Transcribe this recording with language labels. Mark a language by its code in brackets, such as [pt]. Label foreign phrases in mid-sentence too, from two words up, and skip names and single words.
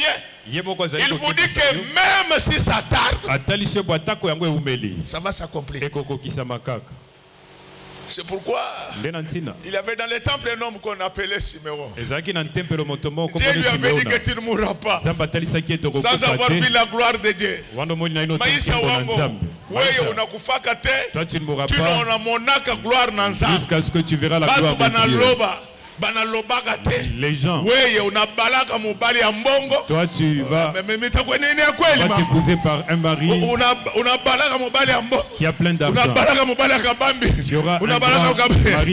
[fr] Il vous dit que même si ça tarde, ça va s'accomplir. C'est pourquoi il y avait dans le temple un homme qu'on appelait Siméon. Dieu lui avait dit que tu ne mourras pas sans avoir vu la gloire de Dieu. [sw] Maïsha wango, wewe unakufaka te, kino unamonaka gloire na Nzambe. [fr] Jusqu'à ce que tu verras la gloire de Dieu. Les gens, toi tu vas t'épouser par un mari qui a plein d'argent. Tu auras un grand mari.